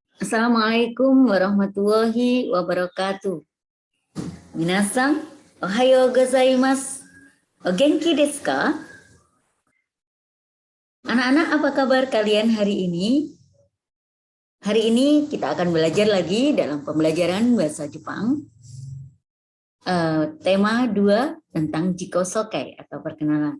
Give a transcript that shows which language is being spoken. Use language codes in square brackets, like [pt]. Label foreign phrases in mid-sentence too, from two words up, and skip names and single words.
[ar] السلام عليكم ورحمة الله وبركاته. [ja] みなさん、おはようございます. お元気ですか? [id] Anak-anak, apa kabar kalian hari ini? Hari ini kita akan belajar lagi dalam pembelajaran bahasa Jepang. Tema 2 tentang jikosokai atau perkenalan.